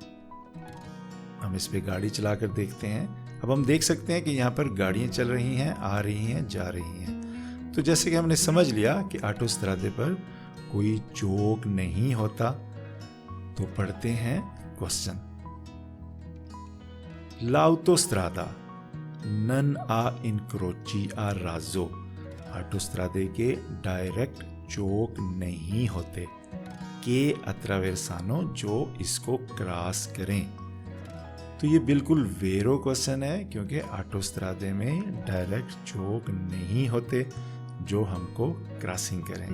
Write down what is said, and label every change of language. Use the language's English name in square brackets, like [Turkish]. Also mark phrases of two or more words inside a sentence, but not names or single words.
[Urdu] ہم اس پہ گاڑی چلا کر دیکھتے ہیں. اب ہم دیکھ سکتے ہیں کہ یہاں پر گاڑیاں چل رہی ہیں، آ رہی ہیں، جا رہی ہیں. تو جیسے کہ ہم نے سمجھ لیا کہ آٹوسترادے پر کوئی چوک نہیں ہوتا، تو پڑھتے ہیں کوئسچن. [Italian] l'autostrada non ha incroci a razzo। [Urdu] آٹوسترادے کے ڈائریکٹ چوک نہیں ہوتے [Italian] che attraversano, [Urdu] جو اس کو کراس کریں. تو یہ بالکل ویرو کوئسچن ہے، کیونکہ آٹوسترادے میں ڈائریکٹ چوک نہیں ہوتے جو ہم کو کراسنگ کریں.